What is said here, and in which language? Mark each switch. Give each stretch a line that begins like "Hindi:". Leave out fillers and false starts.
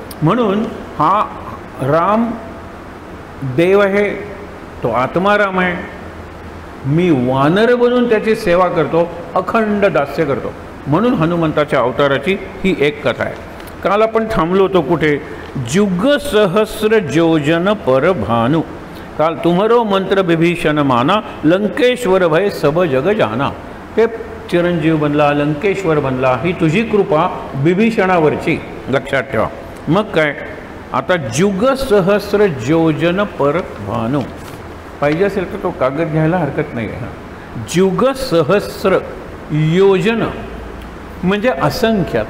Marathi: म्हणून हा राम देव आहे, तो आत्मा राम आहे. मी वानर बनून त्याची सेवा करतो, अखंड दास्य करतो. म्हणून हनुमंताच्या अवताराची ही एक कथा आहे. काल आपण थांबलो होतो कुठे?
Hindi: जुग सहस्र जोजन पर भानु, काल तुम्हारो मंत्र विभीषण माना, लंकेश्वर भय सब जग जाना.
Marathi: ते चिरंजीव बनला, लंकेश्वर बनला, ही तुझी कृपा विभीषणावरची, लक्षात ठेवा. मग काय, आता
Hindi: जुग सहस्र जोजन पर भानु
Marathi: पाहिजे असेल तर तो कागद घ्यायला हरकत नाही आहे. जुग सहस्र योजन म्हणजे असंख्य.